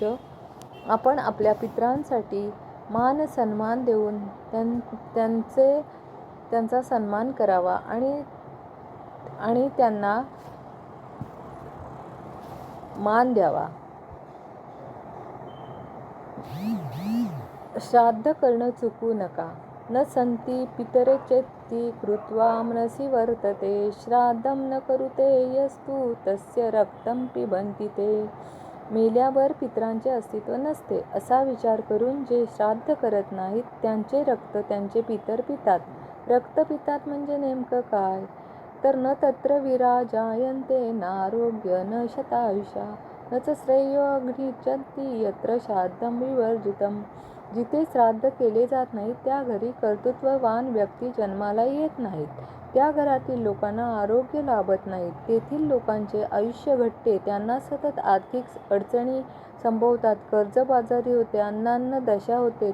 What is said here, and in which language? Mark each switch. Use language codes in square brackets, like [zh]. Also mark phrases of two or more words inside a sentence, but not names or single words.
[mr] आपण आपल्या पितरांसाठी मान सन्मान देऊन त्यांचा सन्मान करावा आणि त्यांना मान द्यावा. श्राद्ध करणं चुकू नका. [sa] न संती पितरचेत्ती कृत्वा मनसि वर्तते श्राद्धं न करुते यस्तु तस्य रक्तं पिबन्ति ते. [mr] मेल्यावर पितरांचे अस्तित्व नसते असा विचार करून जे श्राद्ध करत नाहीत त्यांचे रक्त त्यांचे पितर पितात. रक्त पितात म्हणजे नेमकं काय? [sa] तर न तत्र विराजायन्ते नारोग्य न शतायुषा न च श्रेयो गृह्यन्ति यत्र श्राद्धं विवर्जितम्. [mr] जिथे श्राद्ध केले जात नाही त्या घरी कर्तृत्ववान व्यक्ती जन्माला येत नाहीत. त्या घरातील लोकांना आरोग्य लाभत नाही. तेथील लोकांचे आयुष्य घटते. त्यांना सतत आर्थिक अडचणी संभवतात. कर्जबाजारी होते. अन्नान्न दशा होते.